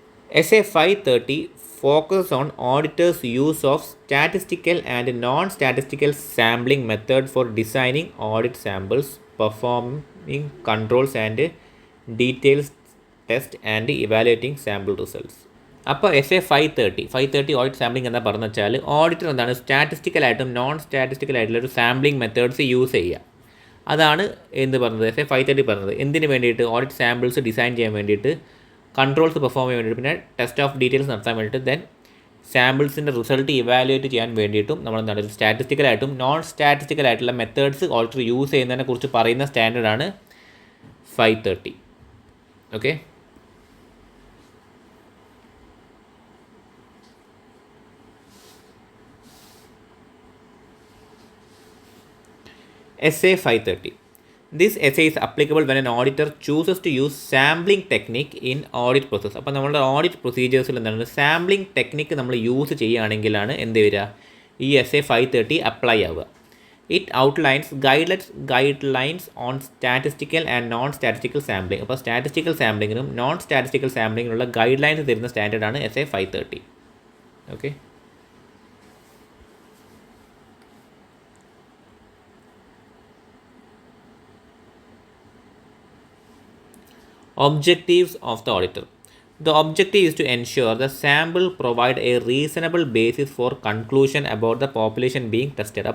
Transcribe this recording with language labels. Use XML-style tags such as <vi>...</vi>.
<en>SA 530 focuses on auditors' use of statistical and non-statistical sampling method for designing audit samples, performing controls and detailed test and evaluating sample results.</en> <ml>അപ്പോൾ SA 530 audit sampling എന്താ പറഞ്ഞു വെച്ചാൽ auditor എന്താണ് സ്റ്റാറ്റിസ്റ്റിക്കലായിട്ടും non സ്റ്റാറ്റിസ്റ്റിക്കലായിട്ടുള്ള ഒരു sampling methods use ചെയ്യുക. അതാണ് എന്ത് പറഞ്ഞത് SA 530 പറഞ്ഞത്. എന്തിനു വേണ്ടിയിട്ട്? ഓഡിറ്റ് സാമ്പിൾസ് ഡിസൈൻ ചെയ്യാൻ വേണ്ടിയിട്ട്, കൺട്രോൾസ് പെർഫോം ചെയ്യാൻ വേണ്ടിയിട്ട്, പിന്നെ ടെസ്റ്റ് ഓഫ് ഡീറ്റെയിൽസ് നടത്താൻ വേണ്ടിയിട്ട്, ദെൻ സാമ്പിൾസിൻ്റെ റിസൾട്ട് ഇവാലുവേറ്റ് ചെയ്യാൻ വേണ്ടിയിട്ടും നമ്മൾ എന്താണ് സ്റ്റാറ്റിസ്റ്റിക്കലായിട്ടും നോൺ സ്റ്റാറ്റിസ്റ്റിക്കലായിട്ടുള്ള മെത്തേഡ്സ് ഓഡിറ്റർ യൂസ് ചെയ്യുന്നതിനെ കുറിച്ച് പറയുന്ന സ്റ്റാൻഡേർഡാണ് 530. Okay, SA 530.</ml> <en>This essay is applicable when an auditor chooses to use sampling technique in audit process.</en> <ml>അപ്പോൾ നമ്മുടെ ഓഡിറ്റ് പ്രൊസീജിയേഴ്സിൽ എന്താണ് സാമ്പിളിംഗ് ടെക്നിക്ക് നമ്മൾ യൂസ് ചെയ്യുകയാണെങ്കിലാണ് എന്ത് വരിക? ഈ SA 530 അപ്ലൈ ആവുക.</ml> <en>It outlines guidelines on statistical and non statistical sampling.</en> <ml>അപ്പോൾ statistical സാമ്പിളിങ്ങിനും non statistical സാമ്പിളിങ്ങിനുള്ള guide lines തരുന്ന സ്റ്റാൻഡേർഡാണ് SA 530.</ml> <en>Okay, Objectives of the auditor. The objective is to ensure the sample provide a reasonable basis for conclusion about the population being tested.</en>